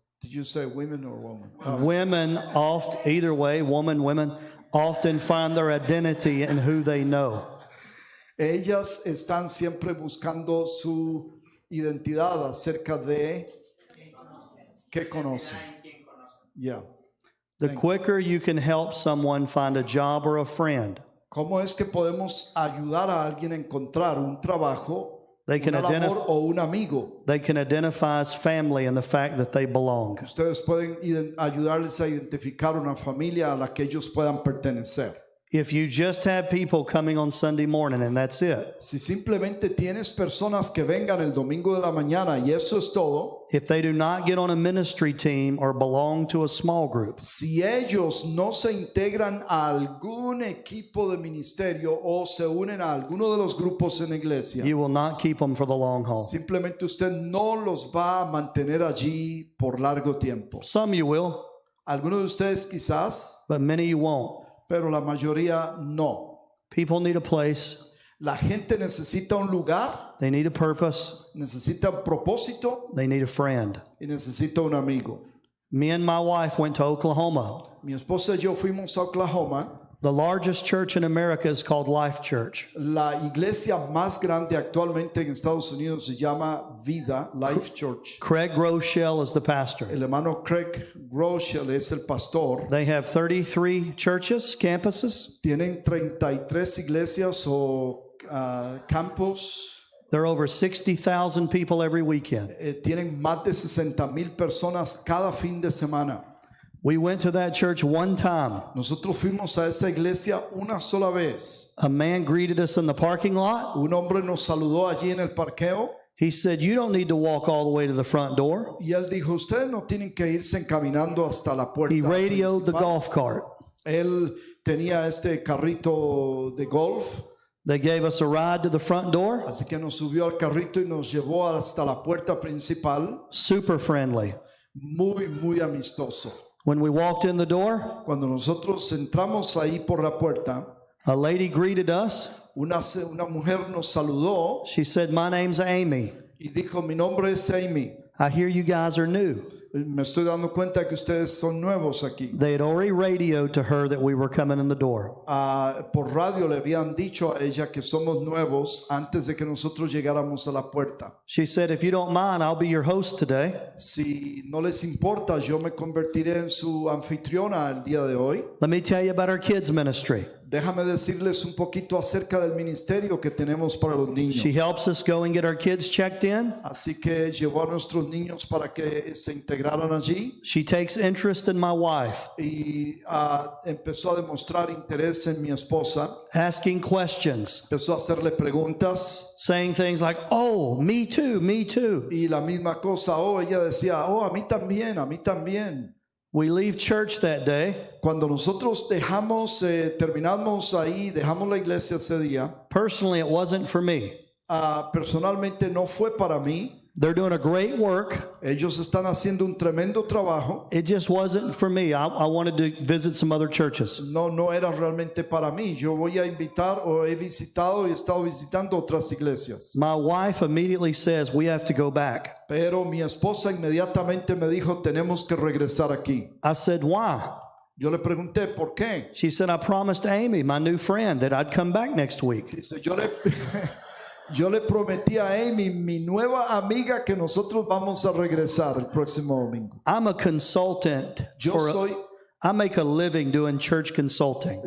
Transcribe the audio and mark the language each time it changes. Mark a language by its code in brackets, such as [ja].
[en] Did you say women or woman? Women often, either way, women often find their identity in who they know. [es] Ellas están siempre buscando su identidad acerca de qué conocen. [en] Yeah. The quicker you can help someone find a job or a friend, [es] ¿Cómo es que podemos ayudar a alguien a encontrar un trabajo, [en] They can [es] una labor [en] identify- [es] o un amigo? [en] they can identify as family in the fact that they belong. [es] Ustedes pueden ayudarles a identificar una familia a la que ellos puedan pertenecer. [en] If you just have people coming on Sunday morning and that's it, [es] Si simplemente tienes personas que vengan el domingo de la mañana y eso es todo, [en] if they do not get on a ministry team or belong to a small group, [es] si ellos no se integran a algún equipo de ministerio o se unen a alguno de los grupos en la iglesia, [en] you will not keep them for the long haul. [es] simplemente usted no los va a mantener allí por largo tiempo. [en] Some you will, [es] Algunos de ustedes quizás, [en] but many you won't. [es] pero la mayoría no. [en] People need a place, [es] La gente necesita un lugar, [en] they need a purpose, [es] necesita un propósito [en] they need a friend. [es] y necesita un amigo. [en] Me and my wife went to Oklahoma. [es] Mi esposa y yo fuimos a Oklahoma. [en] The largest church in America is called Life Church. [es] La iglesia más grande actualmente en Estados Unidos se llama Vida, Life Church. [en] Craig Rochelle is the pastor. [es] El hermano Craig Rochelle es el pastor. [en] They have 33 churches, campuses. [es] Tienen 33 iglesias o campos. [en] There are over 60,000 people every weekend. [es] Tienen más de 60,000 personas cada fin de semana. [en] We went to that church one time. [es] Nosotros fuimos a esa iglesia una sola vez. [en] A man greeted us in the parking lot. [es] Un hombre nos saludó allí en el parqueo [en] He said, "You don't need to walk all the way to the front door." [es] y él dijo, ustedes no tienen que irse encaminando hasta la puerta [en] He radioed the [es] principal". [en] golf cart. [es] Él tenía este carrito de golf, [en] They gave us a ride to the front door. [es] así que nos subió al carrito y nos llevó hasta la puerta principal. [en] Super friendly. [es] Muy amistoso. [en] When we walked in the door, [es] Cuando nosotros entramos ahí por la puerta, [en] a lady greeted us. [es] una mujer nos saludó [en] She said, "My name's Amy. [es] y dijo, mi nombre es Amy. [en] I hear you guys are new." [es] Me estoy dando cuenta que ustedes son nuevos aquí. [en] They had already radioed to her that we were coming in the door. [es] Por radio le habían dicho a ella que somos nuevos antes de que nosotros llegáramos a la puerta. [en] She said, "If you don't mind, I'll be your host today." [es] Si no les importa, yo me convertiré en su anfitriona el día de hoy. [en] Let me tell you about our kids' ministry. [es] Déjame decirles un poquito acerca del ministerio que tenemos para los niños. [en] She helps us go and get our kids checked in. [es] Así que llevó a nuestros niños para que se integraran allí [en] She takes interest in my wife, [es] y empezó a demostrar interés en mi esposa. [en] asking questions, [es] Empezó a hacerle preguntas [en] saying things like, "Oh, me too, me too." [es] y la misma cosa, ella decía, a mí también, a mí también. [en] We leave church that day. [es] Cuando nosotros terminamos ahí, dejamos la iglesia ese día, [en] Personally, it wasn't for me. [es] personalmente no fue para mí. [en] They're doing a great work. [es] Ellos están haciendo un tremendo trabajo. [en] It just wasn't for me. I wanted to visit some other churches. [es] No era realmente para mí. Yo voy a invitar o he visitado y he estado visitando otras iglesias. [en] My wife immediately says, we have to go back. [es] Pero mi esposa inmediatamente me dijo, tenemos que regresar aquí. [en] I said, why? [es] Yo le pregunté, ¿por qué? [en] She said, I promised Amy, my new friend, that I'd come back next week. [es] Dice, yo le prometí a Amy, mi nueva amiga, que nosotros vamos a regresar el próximo domingo. [en] I'm a consultant. I make a living doing church consulting.